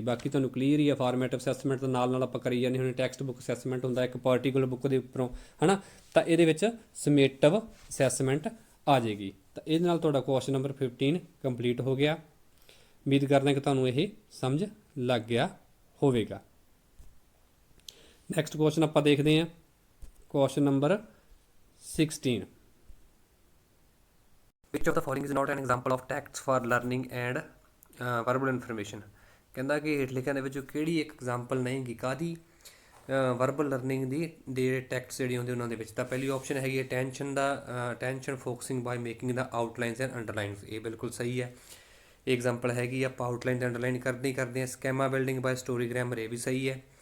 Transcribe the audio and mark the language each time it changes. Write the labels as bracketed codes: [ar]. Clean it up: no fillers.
[pa] ਬਾਕੀ ਤੁਹਾਨੂੰ ਕਲੀਅਰ ਹੀ ਆ, ਫਾਰਮੇਟਿਵ ਅਸੈਸਮੈਂਟ ਦੇ ਨਾਲ ਆਪਾਂ ਕਰੀ ਜਾਂਦੇ ਹੁਣ। ਟੈਕਸਟ ਬੁੱਕ ਅਸੈਸਮੈਂਟ ਹੁੰਦਾ ਇੱਕ ਪਾਰਟੀਕੂਲਰ ਬੁੱਕ ਦੇ ਉੱਪਰੋਂ, ਹੈ ਨਾ, ਤਾਂ ਇਹਦੇ ਵਿੱਚ ਸਮੇਟਿਵ ਅਸੈਸਮੈਂਟ ਆ ਜਾਏਗੀ। ਤਾਂ ਇਹਦੇ ਨਾਲ ਤੁਹਾਡਾ ਕੁਐਸਚਨ ਨੰਬਰ 15 ਕੰਪਲੀਟ ਹੋ ਗਿਆ। ਉਮੀਦ ਕਰਦਾ ਕਿ ਤੁਹਾਨੂੰ ਇਹ ਸਮਝ ਲੱਗ ਗਿਆ ਹੋਵੇਗਾ। ਨੈਕਸਟ ਕੁਐਸਚਨ ਆਪਾਂ ਦੇਖਦੇ ਹਾਂ, question number 16। [en] Which of the following is not an example of text for learning and verbal information. [pa] ਕਹਿੰਦਾ ਕਿ ਹੇਠ ਲਿਖਿਆਂ ਦੇ ਵਿੱਚੋਂ ਕਿਹੜੀ ਇੱਕ ਐਗਜ਼ਾਮਪਲ ਨਹੀਂ ਗੀ ਕਾਹਦੀ ਵਰਬਲ ਲਰਨਿੰਗ ਦੀ ਦੇ ਟੈਕਸਟ ਜਿਹੜੇ ਹੁੰਦੇ ਉਹਨਾਂ ਦੇ ਵਿੱਚ। ਤਾਂ ਪਹਿਲੀ ਆਪਸ਼ਨ ਹੈਗੀ [en] attention focusing by making the outlines and underlines, [pa] ਇਹ ਬਿਲਕੁਲ ਸਹੀ ਹੈ। ਇਹ ਐਗਜ਼ਾਮਪਲ ਹੈਗੀ ਆਪਾਂ ਆਊਟਲਾਈਨ ਤੇ ਅੰਡਰਲਾਈਨ ਕਰਦੇ ਹਾਂ। [en] schema building by story grammar, [pa] ਇਹ ਵੀ ਸਹੀ ਹੈ।